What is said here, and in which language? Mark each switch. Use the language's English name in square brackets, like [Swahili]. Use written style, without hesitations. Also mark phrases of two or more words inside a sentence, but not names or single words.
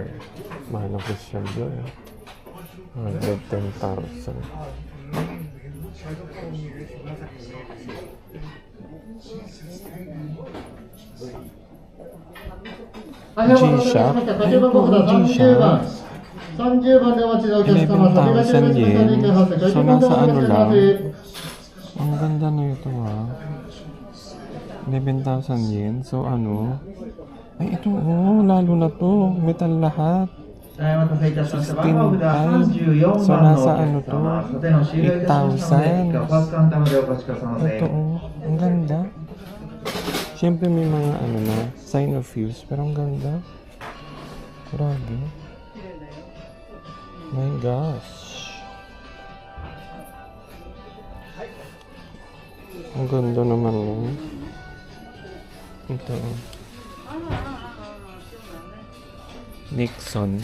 [Filipino] Mahal ang Christian Dior. 10,000. G-Shock. G-Shock. [Japanese] 30 番でお待ちのお客様、 [Filipino] 11,000 yen. So, nasa ano lang. Ang ganda na ito 11,000 yen. So, ano? Ay, ito, lalo na to. Metal lahat. 16,500. So, nasa ano to? 8,000. Ito, ang ganda. Siyempre, may mga ano na, [English] sign of use. [Filipino] Pero ang ganda. [English] Grabe. My gosh. [Filipino] Ang ganda naman yun. Ito. Nixon.